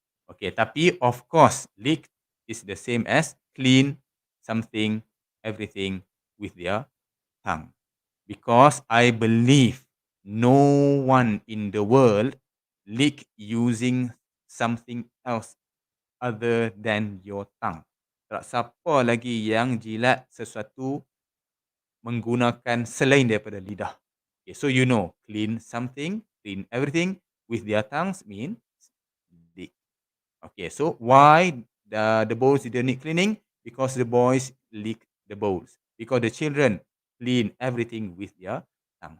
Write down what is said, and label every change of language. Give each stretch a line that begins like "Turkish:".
English: Okay, tapi of course, lick is the same as clean something, everything with their tongue. Because I believe no one in the world lick using something else other than your tongue.
Malay: Tak siapa lagi yang jilat sesuatu menggunakan selain daripada lidah.
English: Okay, so you know, clean something, clean everything with their tongues means lick. Okay, so why the bowls didn't need cleaning? Because the boys lick the bowls. Because the children clean everything with their tongue.